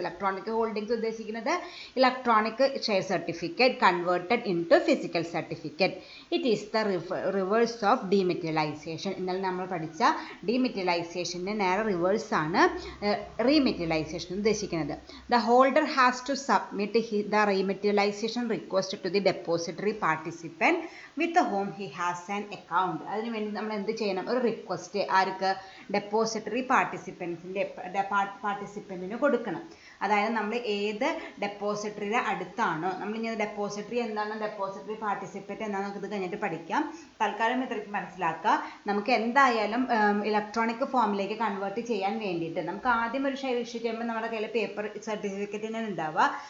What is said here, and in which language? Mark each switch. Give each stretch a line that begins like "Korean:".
English: Electronic holdings ഉദ്ദേശിക്കുന്നത് electronic share certificate converted into physical certificate. It is the reverse of dematerialisation.
Malayalam: ഇന്നലെ നമ്മൾ പഠിച്ച ഡീമെറ്റീരിയലൈസേഷൻ്റെ നേരെ റിവേഴ്സാണ് rematerialisation ഉദ്ദേശിക്കുന്നത്.
English: The holder has to submit the rematerialization request to the depository participant with whom he has an account.
Malayalam: അതിനു വേണ്ടി നമ്മൾ എന്ത് ചെയ്യണം? ഒരു റിക്വസ്റ്റ് ആർക്ക്? ഡെപ്പോസിറ്ററി പാർട്ടിസിപ്പൻറ്റിന് കൊടുക്കണം. അതായത് നമ്മൾ ഏത് ഡെപ്പോസിറ്ററിയുടെ അടുത്താണോ, നമ്മളിങ്ങനെ ഡെപ്പോസിറ്ററി എന്താണ്, ഡെപ്പോസിറ്ററി പാർട്ടിസിപ്പൻറ്റ് എന്താണെന്ന് ഇത് കഴിഞ്ഞിട്ട് പഠിക്കാം. തൽക്കാലം ഇത്രയ്ക്ക് മനസ്സിലാക്കുക. നമുക്ക് എന്തായാലും ഇലക്ട്രോണിക് ഫോമിലേക്ക് കൺവേർട്ട് ചെയ്യാൻ വേണ്ടിയിട്ട് നമുക്ക് ആദ്യം ഒരു ഷെയർ ഇഷ്യൂ ചെയ്യുമ്പോൾ നമ്മുടെ കയ്യിൽ പേപ്പർ സർട്ടിഫിക്കറ്റിന് ഉണ്ടാവുക.